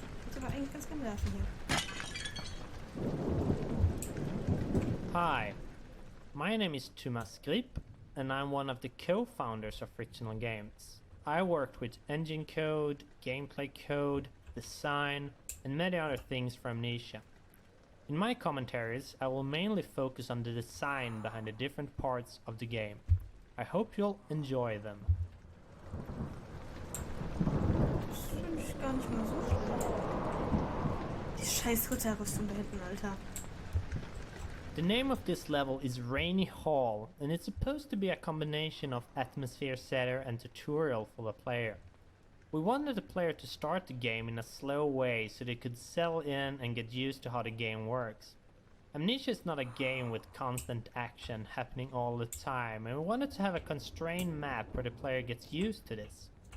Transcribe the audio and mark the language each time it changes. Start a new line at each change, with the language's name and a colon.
German: Ich aber eigentlich ganz gerne werfen hier.
English: Hi, my name is Thomas Grip, and I'm one of the co-founders of Frictional Games. I worked with engine code, gameplay code, design, and many other things for Amnesia. In my commentaries, I will mainly focus on the design behind the different parts of the game. I hope you'll enjoy them.
German: Das finde ich gar nicht mal so schlecht. Die scheiß Ritterrüstung da hinten, Alter.
English: The name of this level is Rainy Hall, and it's supposed to be a combination of atmosphere setter and tutorial for the player. We wanted the player to start the game in a slow way so they could settle in and get used to how the game works. Amnesia is not a game with constant action happening all the time, and we wanted to have a constrained map where the player gets used to this.